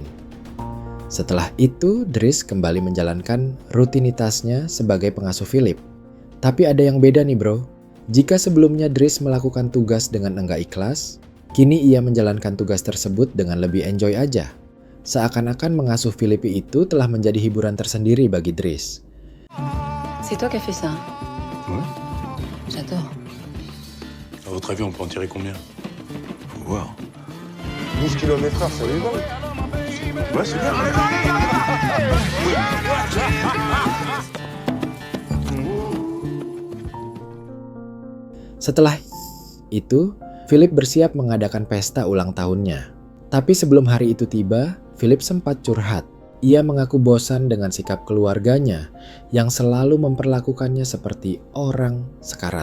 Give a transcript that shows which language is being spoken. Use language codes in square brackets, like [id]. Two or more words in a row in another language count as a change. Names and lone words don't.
[id] Setelah itu, Dries kembali menjalankan rutinitasnya sebagai pengasuh Philip. Tapi ada yang beda nih bro. Jika sebelumnya Dries melakukan tugas dengan enggak ikhlas, kini ia menjalankan tugas tersebut dengan lebih enjoy aja. Seakan-akan mengasuh Philip itu telah menjadi hiburan tersendiri bagi Dries. [fr] C'est toi qui as fait ça? Ouais. J'adore. À votre avis, on peut en tirer combien? Faut voir. 12 km/h, ça lui va? Ouais, c'est bien. [id] Setelah itu, Philip bersiap mengadakan pesta ulang tahunnya. Tapi sebelum hari itu tiba, Philip sempat curhat. Ia mengaku bosan dengan sikap keluarganya yang selalu memperlakukannya seperti orang sekarat.